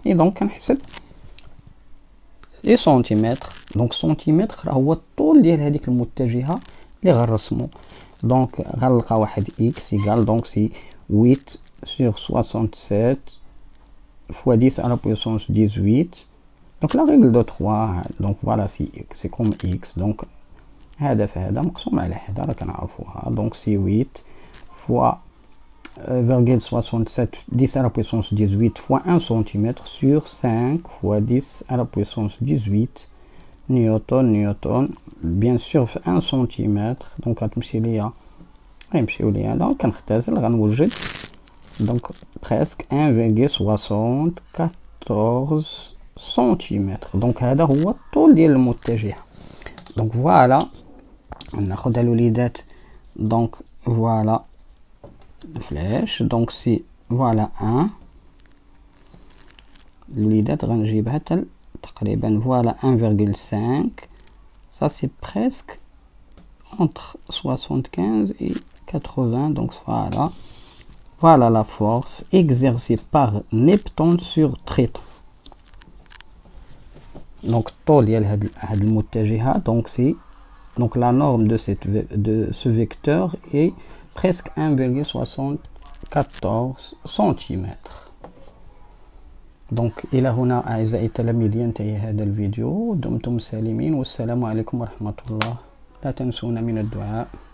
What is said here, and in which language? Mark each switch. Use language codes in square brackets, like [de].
[fr] et donc [ar] كنحسب [fr] لي سنتيمتر. [ar] donc سنتيمتر هو الطول ديال هذيك المتجهه اللي غنرسمو. [fr] donc [ar] غنلقى واحد [fr] x égal donc c'est 8 sur 67 fois 10 à la puissance 18. donc la règle de 3. donc voilà c'est comme x. [ar] donc هذا في هذا مقسوم على هذا راه كنعرفوها. [fr] donc c'est 8 fois 0,67 10 à la puissance 18 fois 1 cm sur 5 fois 10 à la puissance 18 newton. bien sûr [ar] في [fr] 1 cm. [ar] donc غتمشي ليا غيمشيو ليا هذا كنختزل غنوجد [fr] donc presque 1,74 cm. [ar] donc هذا هو الطول ديال المتجهه. [fr] donc voilà [ar] ناخذ الوليدات. [fr] donc voilà flèche. donc c'est voilà 1 [ar] الوليدات غنجيبها حتى تقريبا [fr] voilà 1,5. ça c'est presque entre 75 et 80. donc voilà la force exercée par Neptune sur traiton. donc [ar] الطول ديال هاد المتجهه [fr] donc c'est donc la norme de ce vecteur est presque 1,74 cm. [ar] donc إلى هنا أعزائي التلاميذ ينتهي هذا الفيديو. دمتم سالمين والسلام عليكم ورحمة الله. لا تنسونا من الدعاء.